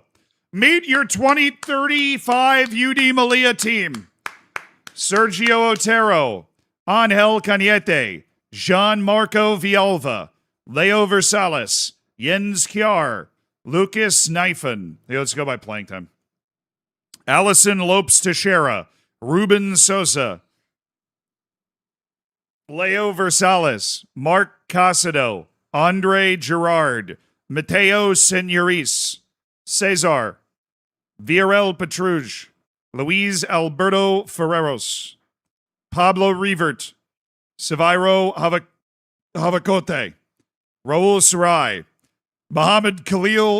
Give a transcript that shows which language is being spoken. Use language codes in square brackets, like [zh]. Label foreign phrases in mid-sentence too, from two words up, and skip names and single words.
[en] Meet your 2035 UD Malia team. Sergio Otero, Angel Cañete, Jean-Marco Villalva, Leo Versales, Jens Kjær, Lucas Knifen. Hey, let's go by playing time. Allison Lopes Teixeira, Ruben Sosa, Leo Versales, Mark Casado, Andre Gerard, Mateo Senoriz, Cesar, Viorel Petruge, Luis Alberto Ferreros, Pablo Revert, Severo Havacote, Raul Sarai, Mohamed Khalil